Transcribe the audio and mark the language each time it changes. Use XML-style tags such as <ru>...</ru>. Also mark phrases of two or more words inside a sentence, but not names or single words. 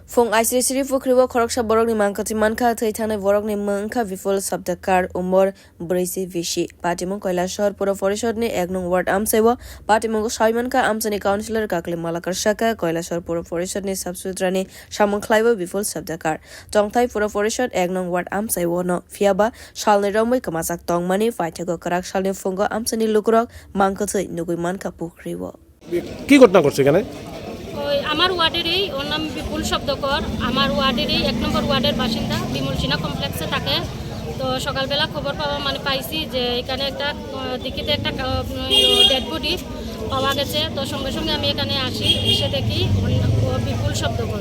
<trp>Fong ICC pukhiri Khoroksa borok ni mangkwthui mankha thai borok ni mankha viful sabdakar umor brisi vishi patimung koilashor pura porishod ni 1 nong ward amsaibo patimung saimanka amsani councillor kakle malakar shaka koilashor pura porishod ni subsutrani samangkhlaibo viful sabdakar tongthai pura porishod 1 nong ward amsaibo no fiaba shalni romoi kwmajak tongmani faithego karak shalni fungo amsani lukrok mangkwthui nugui mankha pukhiri</trp> <bn>কি ঘটনা করছে এখানে আমার ওয়ার্ডেরই ওর নাম বিপুল শব্দকর আমার ওয়ার্ডেরই 1 নম্বর ওয়ার্ডের বাসিন্দা বিমল সিনা কমপ্লেক্সে থাকে তো সকালবেলা খবর পাওয়া পাইছি যে এখানে একটা দিকিতে একটা</bn> <en>dead body</en> <bn>পাওয়া গেছে তো সঙ্গে সঙ্গে আমি এখানে আসি এসে দেখি বিপুল শব্দকর</bn>